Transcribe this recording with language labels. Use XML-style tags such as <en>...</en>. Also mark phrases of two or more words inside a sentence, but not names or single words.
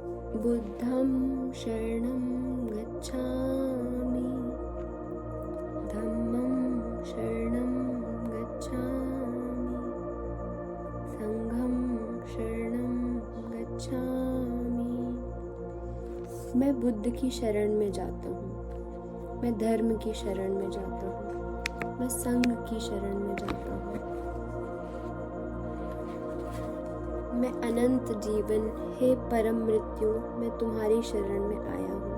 <pi>बुद्धं शरणं गच्छामि, धम्मं शरणं गच्छामि, संघं शरणं गच्छामि।</pi> <hi>मैं बुद्ध की शरण में जाता हूँ, मैं धर्म की शरण में जाता हूँ, मैं संघ की शरण में जाता हूँ। मैं अनंत जीवन, हे परम मृत्यु, मैं तुम्हारी शरण में आया हूँ।</hi>